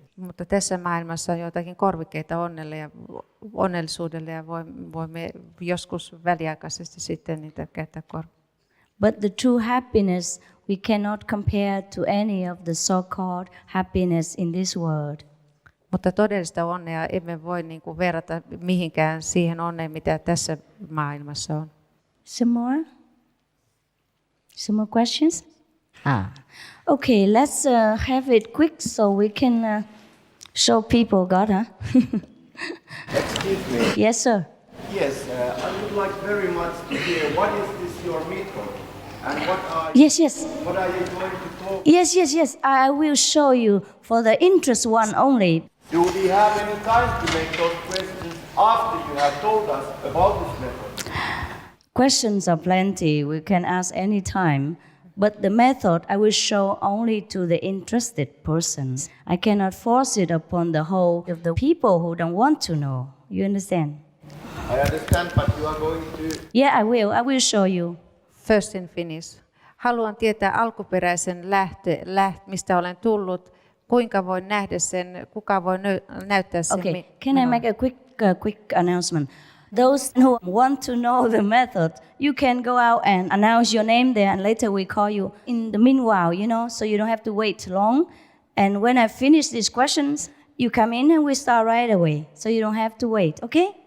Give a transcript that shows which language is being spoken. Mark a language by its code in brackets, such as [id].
[fi] Mutta tässä maailmassa on joitakin korvikkeita onnellisuudelle ja voimme joskus väliaikaisesti sitten niitä käyttää [en] But the true happiness we cannot compare to any of the so-called happiness in this world. [fi] Mutta todellista onnea emme voi verrata mihinkään siihen onneen, mitä tässä maailmassa on. [en] Some more questions? Okay, let's have it quick so we can show people God, huh? Excuse me. Yes, sir. Yes, I would like very much to hear what is this your method and what are Yes. what are you going to talk? Yes. I will show you for the interest one only. Do we have any time to make those questions after you have told us about this method? Questions are plenty. We can ask any time. But the method I will show only to the interested persons. I cannot force it upon the whole of the people who don't want to know. You understand? I understand, but you are going to... Yeah, I will show you. First in Finnish. [fi] Haluan tietää alkuperäisen mistä olen tullut, kuinka voin nähdä sen, kuka voi näyttää sen. [en] Okay, can I make a quick announcement? Those who want to know the method, you can go out and announce your name there, and later we call you in the meanwhile, so you don't have to wait long. And when I finish these questions, you come in and we start right away, so you don't have to wait, okay?